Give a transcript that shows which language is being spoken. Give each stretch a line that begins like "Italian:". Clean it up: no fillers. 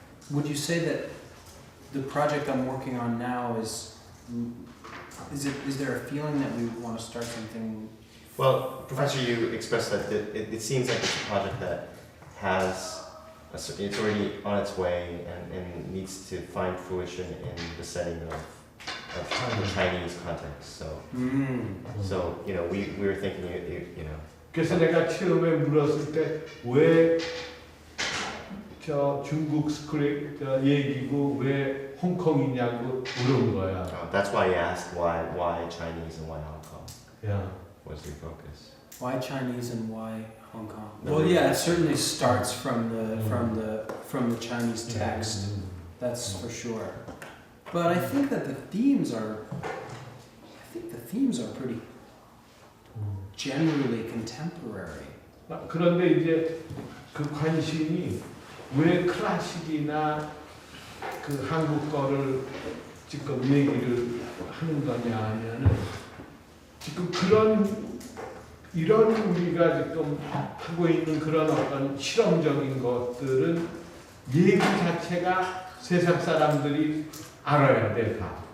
English: Would you say that the project I'm working on now is there a feeling that we want to start something? Well, Professor, you expressed that it seems like it's a project that has it's already on its way and needs to find fruition in the setting of the Chinese context. So we were thinking
Korean: 그래서 내가 처음에 물었을 때 왜 중국 스크립트 얘기고 왜 홍콩이냐고 물은 거야.
English: That's why I asked why Chinese and why Hong Kong. Yeah. Was your focus? Why Chinese and why Hong Kong? Well, yeah, it certainly starts from the Chinese text. That's for sure. But I think that the themes are pretty generally contemporary.
Korean: 그런데 이제 그 관심이 왜 클래식이나 그 한국 거를 지금 얘기를 하는 거냐 하면은 지금 이런 우리가 지금 하고 있는 그런 어떤 실험적인 것들은 얘기 자체가 세상 사람들이 알아야 돼, 다.